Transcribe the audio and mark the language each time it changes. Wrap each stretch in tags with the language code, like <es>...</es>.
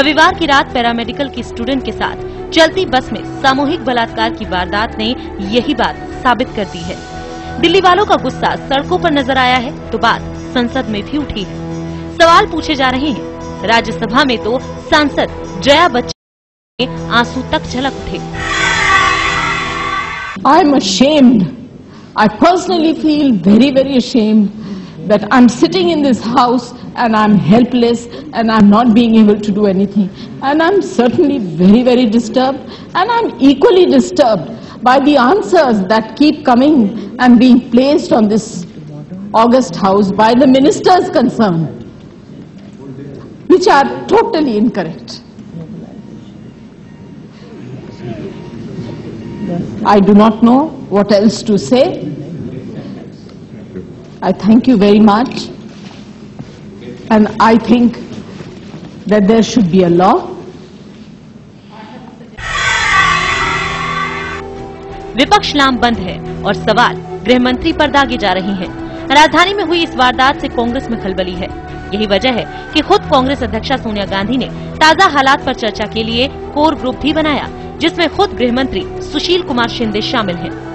<hi>रविवार की रात पैरामेडिकल की स्टूडेंट के साथ चलती बस में सामूहिक बलात्कार की वारदात ने यही बात साबित कर दी है। दिल्ली वालों का गुस्सा सड़कों पर नजर आया है तो बात संसद में भी उठी है। सवाल पूछे जा रहे हैं। राज्यसभा में तो सांसद जया बच्चन के आंसू तक झलक उठे।</hi> <en>I am ashamed. I personally feel very, very ashamed that I'm sitting in this house and I'm helpless and I'm not being able to do anything. And I'm certainly very, very disturbed, and I'm equally disturbed by the answers that keep coming and being placed on this august house by the ministers concerned, which are totally incorrect. I do not know what else to say. I thank you very much, and I think that there should be a law.</en> <hi>विपक्ष लामबंद है और सवाल गृह मंत्री पर दागे जा रहे हैं। राजधानी में हुई इस वारदात से कांग्रेस में खलबली है। यही वजह है कि खुद कांग्रेस अध्यक्षा सोनिया गांधी ने ताजा हालात पर चर्चा के लिए कोर ग्रुप भी बनाया, जिसमें खुद गृह मंत्री सुशील कुमार शिंदे शामिल हैं।</hi>